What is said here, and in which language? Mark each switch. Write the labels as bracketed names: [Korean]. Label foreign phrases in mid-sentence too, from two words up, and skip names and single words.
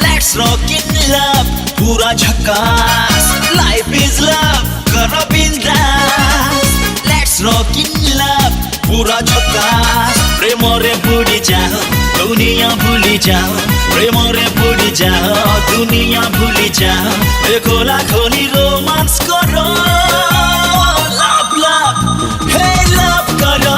[English] Let's rock in love, [Hindi] पूरा झकास. [English] Life is love, [Hindi] करो बिंदास. [English] Let's rock in love, [Hindi] पूरा झकास. [Odia] ପ୍ରେମ ରେ ବୁଡ଼ି ଯାଅ, ଦୁନିଆ ଭୁଲି ଯାଅ. ପ୍ରେମ ରେ ବୁଡ଼ି ଯାଅ, ଦୁନିଆ ଭୁଲି ଯାଅ. [Hindi] खोला खोली रोमांस करो. [English] Love love, hey love करो.